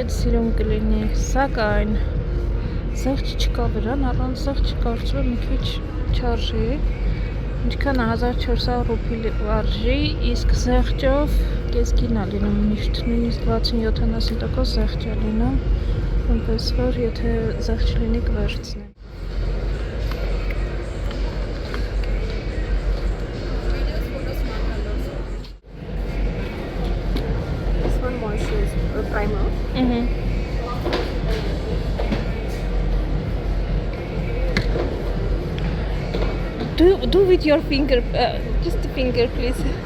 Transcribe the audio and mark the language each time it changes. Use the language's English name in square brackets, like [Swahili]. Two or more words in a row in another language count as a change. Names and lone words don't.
[Armenian] հետ սիրուն կլինի, սակայն զեղչ չկա վրան, առանց զեղչ կարծում եմ մի քիչ չարժի, ինչքան 1400 ռուպի արժի, իսկ զեղչով կեսկին է լինում միշտ, նույնիսկ 60-70% զեղչ է լինում, այնպես որ եթե զեղչ լինի կվերցնեմ։ [English] Primer. Do with your finger, just a finger, please.